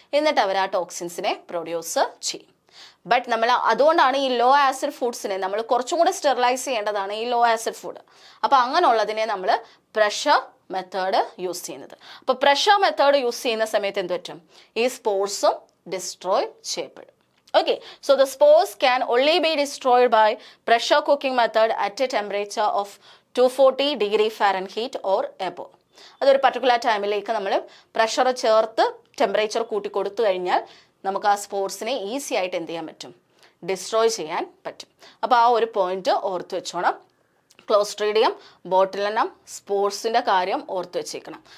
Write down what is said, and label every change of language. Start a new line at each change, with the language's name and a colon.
Malayalam: എന്നിട്ട് അവർ ആ ടോക്സിൻസിനെ പ്രൊഡ്യൂസ് ചെയ്യും. ബട്ട് നമ്മൾ അതുകൊണ്ടാണ് ഈ ലോ ആസിഡ് ഫുഡ്സിനെ നമ്മൾ കുറച്ചും കൂടെ സ്റ്റെറിലൈസ് ചെയ്യേണ്ടതാണ് ഈ ലോ ആസിഡ് ഫുഡ്. അപ്പോൾ അങ്ങനെയുള്ളതിനെ നമ്മൾ പ്രഷർ മെത്തേഡ് യൂസ് ചെയ്യുന്നത്. അപ്പോൾ പ്രഷർ മെത്തേഡ് യൂസ് ചെയ്യുന്ന സമയത്ത് എന്ത് പറ്റും, ഈ സ്പോർട്സും ഡിസ്ട്രോയ് ചെയ്യപ്പെടും.
English: Okay, so the spores can only be destroyed by pressure cooking method at a temperature of 240 degree Fahrenheit or above.
Malayalam: അതൊരു പർട്ടിക്കുലർ ടൈമിലേക്ക് നമ്മൾ പ്രഷർ ചേർത്ത് ടെമ്പറേച്ചർ കൂട്ടി കൊടുത്തു കഴിഞ്ഞാൽ നമുക്ക് ആ സ്പോർട്സിനെ ഈസി ആയിട്ട് എന്ത് ചെയ്യാൻ പറ്റും, ഡിസ്ട്രോയ് ചെയ്യാൻ പറ്റും. അപ്പോൾ ആ ഒരു പോയിന്റ് ഓർത്ത് വെച്ചോണം. ക്ലോസ്ട്രീഡിയം ബോട്ടുലിനം സ്പോർട്സിൻ്റെ കാര്യം ഓർത്ത് വെച്ചേക്കണം.